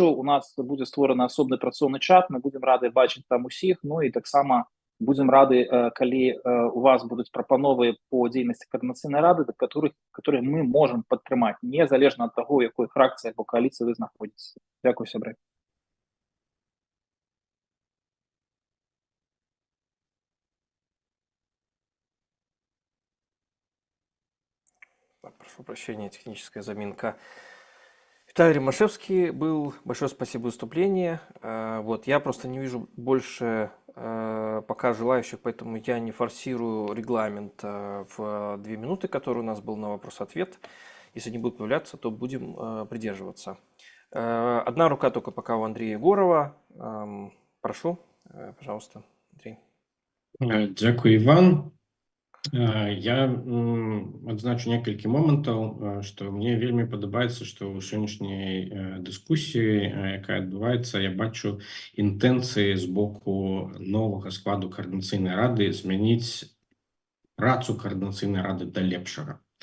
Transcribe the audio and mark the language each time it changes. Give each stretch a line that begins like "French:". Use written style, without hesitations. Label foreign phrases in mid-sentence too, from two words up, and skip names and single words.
Belarusian: У нас будзе створаны асобны працоўны чат. Мы будзем рады бачыць там усіх. Ну і таксама будзем рады, калі у вас будуць прапановы по дзейнасці Координаційнай рады, которые мы можам падтрымаць, незалежна ад таго, якой фракцыі або кааліцыі вы знаходзіцеся. Дзякую, сябры.
Russian: Прошу прощения, техническая заминка. Виталий Римашевский был. Большое спасибо за выступление. Вот, я просто не вижу больше пока желающих, поэтому я не форсирую регламент в 2 минуты, который у нас был на вопрос-ответ. Если не будут появляться, то будем придерживаться. Одна рука только пока у Андрея Егорова. Прошу, пожалуйста, Андрей.
Ukrainian: Дякую, Іван.
Belarusian: Я адзначу некалькі момантаў, што мне вельмі падабаецца, што ў сённяшняй дыскусіі, якая адбываецца, я бачу інтэнцыі з боку новага складу Координаційнай рады змяніць працу Координаційнай рады да лепшага.